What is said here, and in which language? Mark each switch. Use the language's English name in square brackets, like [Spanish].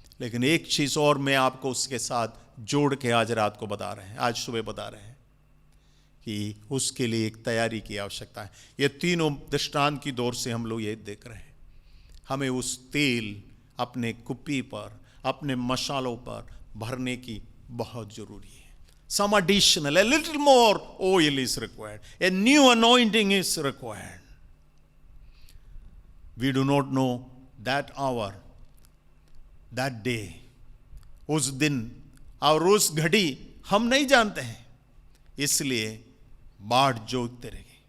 [Hindi] लेकिन एक चीज और मैं आपको उसके साथ जोड़ के आज रात को बता रहे हैं, आज सुबह बता रहे हैं कि उसके लिए एक तैयारी की आवश्यकता है। ये तीनों दृष्टांत की दौर से हम लोग ये देख रहे हैं। हमें उस तेल अपने कुप्पी पर, अपने मशालों पर भरने की बहुत जरूरी है। [English] Some additional, a little more oil is required. A new anointing is required. We do not know that hour, that day, [Hindi] उस दिन और उस घड़ी हम नहीं जानते हैं, इसलिए बाढ़ जोतते रहे।